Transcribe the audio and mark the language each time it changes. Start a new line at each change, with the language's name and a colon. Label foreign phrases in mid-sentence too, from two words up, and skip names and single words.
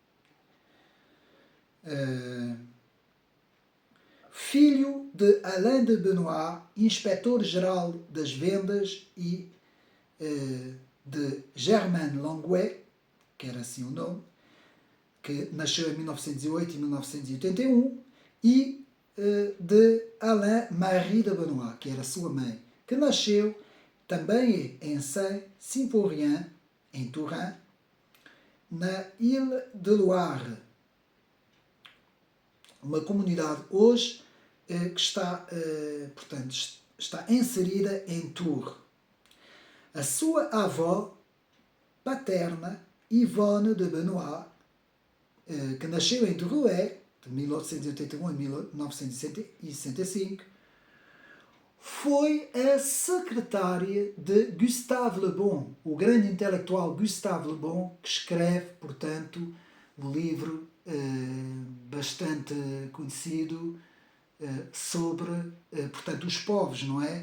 Portuguese: Filho de Alain de Benoist, inspetor-geral das vendas, e de Germaine Languet, que era assim o nome, que nasceu em 1908 e 1981, e de Alain-Marie de Benoist, que era sua mãe, que nasceu também em Saint-Symphorien, em Touraine, na Ile de Loire, uma comunidade hoje que está, portanto, está inserida em Tours. A sua avó paterna, Yvonne de Benoist, que nasceu em Drouet, de 1881 a 1965, foi a secretária de Gustave Le Bon, o grande intelectual Gustave Le Bon, que escreve, portanto, um livro bastante conhecido sobre, portanto, os povos, não é?